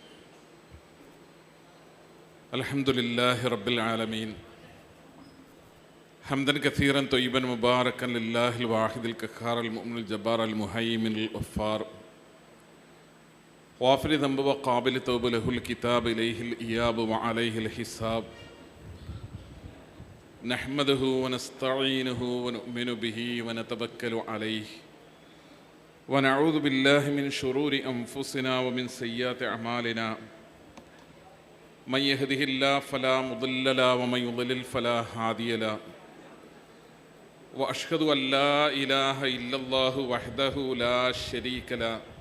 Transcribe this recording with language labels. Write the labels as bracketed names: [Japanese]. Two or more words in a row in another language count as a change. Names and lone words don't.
[Arabic] الحمد لله رب العالمين حمدا كثيرا طيبا مباركا لله الواحد القهار المؤمن الجبار المهيمن الغفار غافر الذنب وقابل التوب له الكتاب إليه المآب وعليه الحساب نحمده ونستعينه ونؤمن به ونتوكل عليه ونعوذ بالله من شرور أنفسنا ومن سيئات أعمالنا من يهده الله فلا مضل له ومن يضلل فلا هادي له وأشهد أن لا إله إلا الله وحده لا شريك له